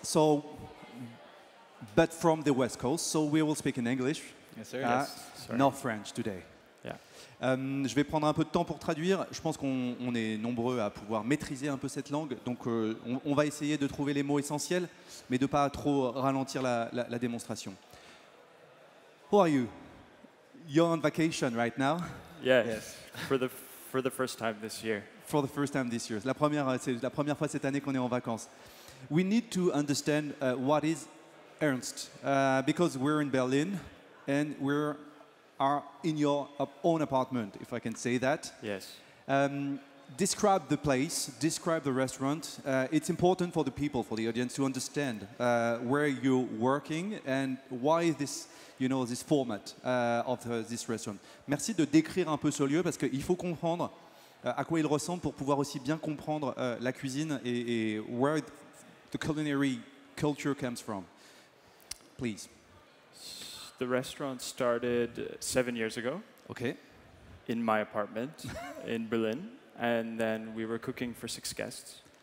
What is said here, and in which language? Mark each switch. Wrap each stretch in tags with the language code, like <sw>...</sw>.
<en>So, but from the West Coast, so we will speak in English. Yes, sir. Sorry. No French today. Yeah.</en> <fr>Je vais prendre un peu de temps pour traduire. Je pense qu'on est nombreux à pouvoir maîtriser un peu cette langue. Donc, on va essayer de trouver les mots essentiels, mais de ne pas trop ralentir la démonstration.</fr> <en>Who are you? You're on vacation right now. Yeah. Yes. For the first time this year. For the first time this year.</en> <fr>C'est la première fois cette année qu'on est en vacances.</fr> <en>We need to understand what is Ernst, because we're in Berlin and we are in your own apartment, if I can say that. Yes. Describe the place, describe the restaurant. It's important for the people, for the audience, to understand where you're working and why this, this format of this restaurant.</en> <fr>Merci de décrire un peu ce lieu parce qu'il faut comprendre à quoi il ressemble pour pouvoir aussi bien comprendre la cuisine et</fr> <en>where the culinary culture comes from. Please. The restaurant started 7 years ago Okay. in my apartment in Berlin, and then we were cooking for 6 guests.</en>